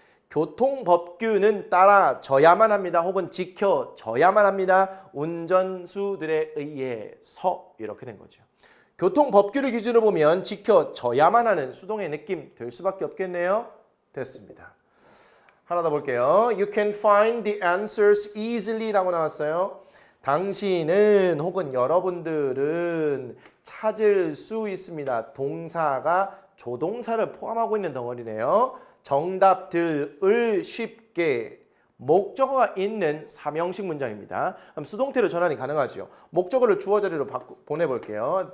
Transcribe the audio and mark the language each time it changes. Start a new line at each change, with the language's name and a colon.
Korean: 교통법규는 따라져야만 합니다. 혹은 지켜져야만 합니다. 운전수들에 의해서 이렇게 된 거죠. 교통법규를 기준으로 보면 지켜져야만 하는 수동의 느낌 될 수밖에 없겠네요. 됐습니다. 하나 더 볼게요.
English: You can find the answers easily
Korean: 라고 나왔어요. 당신은 혹은 여러분들은 찾을 수 있습니다. 동사가 조동사를 포함하고 있는 덩어리네요. 정답들을 쉽게 목적어가 있는 삼형식 문장입니다. 그럼 수동태로 전환이 가능하죠. 목적어를 주어 자리로 보내볼게요.